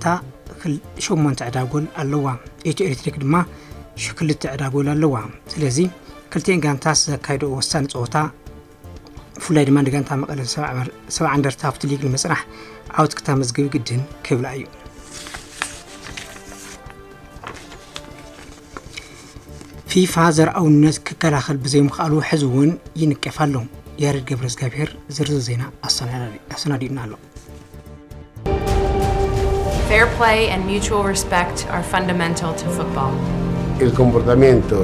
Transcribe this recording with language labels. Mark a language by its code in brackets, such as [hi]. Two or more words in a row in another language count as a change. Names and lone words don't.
[ti] 8 ዕዳጎል ኣለዋ ኢትዮ ኤሌክትሪክ ድማ ሽክልተ ዕዳጎል ኣለዋ ስለዚ ክልቲአን ጋንታ ዘካይዶ ወሳኒ ፀወታ ፍላይ ድማ ጋንታ መቐለ 70 እንደርታ ኣብቲ ሊግ ንምጽናሕ ዓወት ክተመዝግብ ግድን ክብላ እዩ ፊፋ ዘርአውነት ክከላኸል ብዘይምኽኣሉ ሕዚ እውን ይንቀፍ ኣሎ ያሬድ ገብረእግዚአብሔር ዝርዝር ዜና ኣሰናዲኡና ኣሎ [en] Fair play and mutual respect are fundamental to football. [es] El comportamiento